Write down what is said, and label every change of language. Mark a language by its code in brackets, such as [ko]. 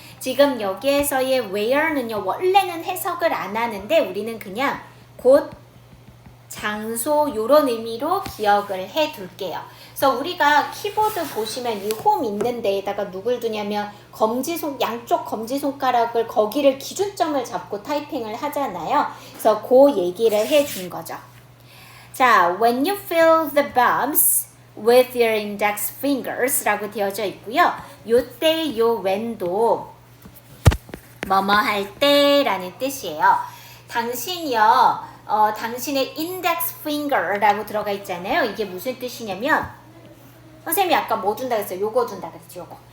[ko] 지금 여기에서의 where는요 원래는 해석을 안 하는데 우리는 그냥 곳, 장소 요런 의미로 기억을 해 둘게요. 그래서 우리가 키보드 보시면 이 홈 있는 데에다가 누굴 두냐면 양쪽 검지손가락을 거기를 기준점을 잡고 타이핑을 하잖아요. 그래서 그 얘기를 해 준 거죠. [en] 자, when you feel the bumps with your index fingers [ko] 라고 되어져 있고요. 요때 요 when도 뭐뭐 할 때 라는 뜻이에요. 당신이요, 당신의 index finger라고 들어가 있잖아요. 이게 무슨 뜻이냐면 선생님이 아까 뭐 준다 그랬어요? 요거 준다 그랬죠, 요거.